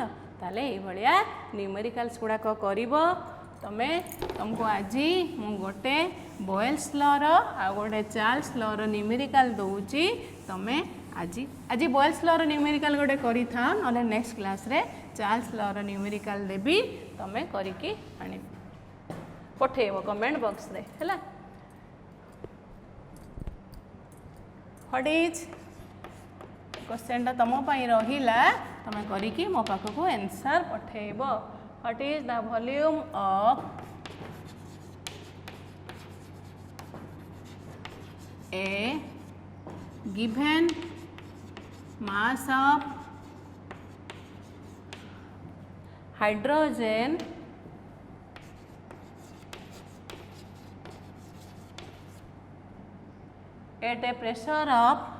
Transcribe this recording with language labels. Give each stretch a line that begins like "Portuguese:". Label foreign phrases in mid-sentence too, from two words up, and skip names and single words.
Odia: ତାଲେ ଏ ଭଳିଆ ନ୍ୟୁମେରିକାଲ୍ସ ଗୁଡ଼ା କୁ କରିବ ତମେ ତୁମକୁ ଆଜି ମୁ ଗୋଟେ ବୟଲ୍ସ ଲ ର ଆଉ ଗୋଟେ ଚାର୍ଲ୍ସ ଲ ର ନ୍ୟୁମେରିକାଲ ଦଉଛି ତମେ ଆଜି ବୟଲ୍ସ ଲ ର ନ୍ୟୁମେରିକାଲ ଗୋଟେ କରି ଥା ନଲେ
English: next class
Odia: ରେ ଚାର୍ଲ୍ସ ଲ ର ନ୍ୟୁମେରିକାଲ ଦେବି ତମେ କରିକି ଆଣି ପଠେଇବ
English: comment box
Odia: ରେ ହେଲା.
English: what is question
Odia: ତା ତମ ପାଇଁ ରହିଲା ତମେ କରିକି ମୋ ପାଖକୁ ଆନସର ପଠେଇବ.
English: What is the volume of a given mass of hydrogen at a pressure of